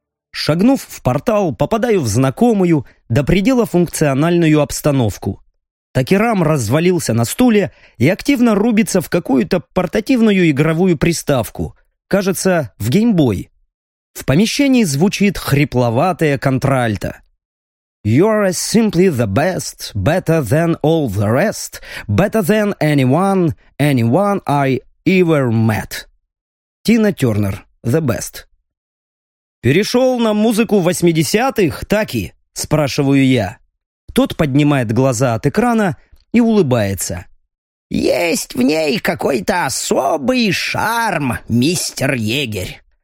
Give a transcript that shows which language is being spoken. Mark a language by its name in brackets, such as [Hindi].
[Russian] Шагнув в портал, попадаю в знакомую, до предела функциональную обстановку. Такерам развалился на стуле и активно рубится в какую-то портативную игровую приставку. Кажется, в геймбой. В помещении звучит хрипловатая контральта. [English] «You're simply the best, better than all the rest, better than anyone, anyone I ever met». [Russian] Тина Тернер. [English] The best. [Russian] «Перешел на музыку 80-х, так и?» – спрашиваю я. Тот поднимает глаза от экрана и улыбается. «Есть в ней какой-то особый шарм, мистер Егерь.